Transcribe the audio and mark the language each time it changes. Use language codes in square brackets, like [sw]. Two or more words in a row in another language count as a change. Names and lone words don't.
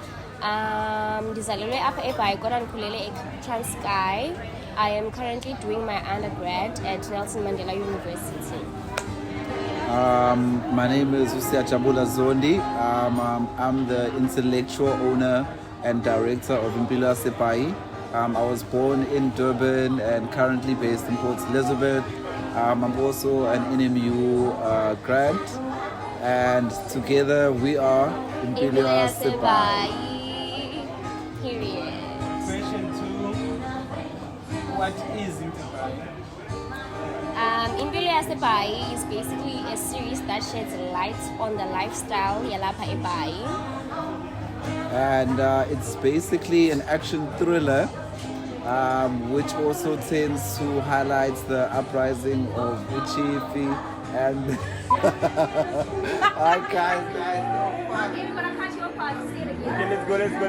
[xh] Ndizalelwe apha eBhayi kodwa ndikhulele eTranskei. [en] I am currently doing my undergrad at Nelson Mandela University. My name is Usiyajabula Zondi. I'm the intellectual owner and director of impiloYaseBhayi. I was born in Durban and currently based in Port Elizabeth. I'm also an NMU grad, and together we are impiloYaseBhayi. Period. Question 2. What is impiloYaseBhayi? impiloYaseBhayi is basically a series that sheds light on the lifestyle [xh] yalapha eBhayi. [en] And it's basically an action thriller, which also tends to highlight the uprising of Uchifi and Alright guys. Okay, let's go.